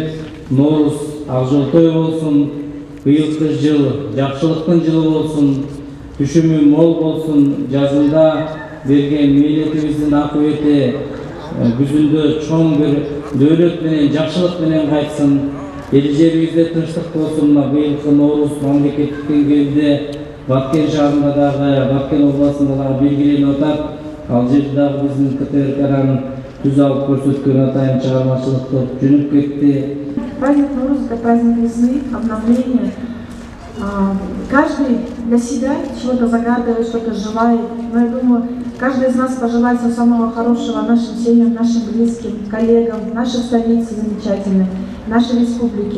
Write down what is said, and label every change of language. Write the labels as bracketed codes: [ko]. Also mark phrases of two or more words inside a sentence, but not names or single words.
[ky] Нооруз ак жол той болсун, быйылкы жыл жакшылыктын жылы болсун, түшүмү мол болсун, жазында берген милletибиздин акыбети күзүндө чоң бир дөөлөт менен, жакшылык менен кайтсын. Эл жерибизде тынчтык болсун. Быйылкы Нооруз мамлекеттик деңгээлде Баткен шаарында дагы, Баткен областында дагы белгиленип атат. Ал жерде дагы биздин КТРКнын түз алып көрсөткөн атайын чыгармачылык топ жөнөп кетти. [ru] Праздник Ноурuz – это праздник весны, обновления. Каждый для себя чего-то загадывает, что-то желает. Но я думаю, каждый из нас пожелает всего самого хорошего нашим семьям, нашим близким, коллегам, нашей столице замечательной, нашей республике.